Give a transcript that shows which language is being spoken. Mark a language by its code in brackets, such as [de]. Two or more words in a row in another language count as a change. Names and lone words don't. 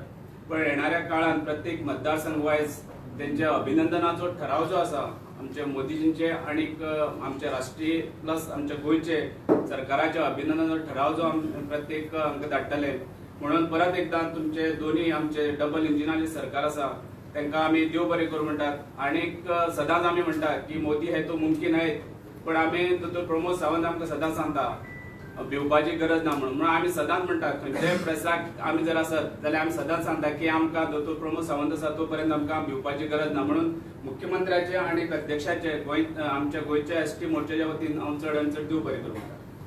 [kok] पण येणाऱ्या काळात प्रत्येक मतदारसंघ वायज त्यांचे अभिनंदनाचो ठराव जो आसा आमचे मोदीजींचे आणि आमचे राष्ट्रीय प्लस आमच्या गोयचे सरकाराचे अभिनंदनाचो ठराव जो प्रत्येक आमकां धाडटले। म्हणून परत एकदा तुमचे दोन्ही आमचे डबल इंजिनाचे सरकार आसा तांकां आमी देव बरें करूं म्हणटात। आणि सदांच आमी म्हणटात की [hi] मोदी है तो मुमकिन है [kok] पण आमी दोतोर प्रमोद सावंत आमकां सदांच सांगता भिवपाची गरज ना म्हणून आमी सदांच म्हणटात खंयच्याय प्रेसाक आमी जर आसत जाल्यार आमी सदांच सांगता की आमकां दोतोर प्रमोद सावंत आसा तो पर्यंत आमकां भिवपाची गरज ना। म्हणून मुख्यमंत्र्याचे आणि अध्यक्षाचे आमच्या गोयच्या एसटी मोर्चाच्या वतीन हांव चड आनी चड देव बरें करूं म्हणटा।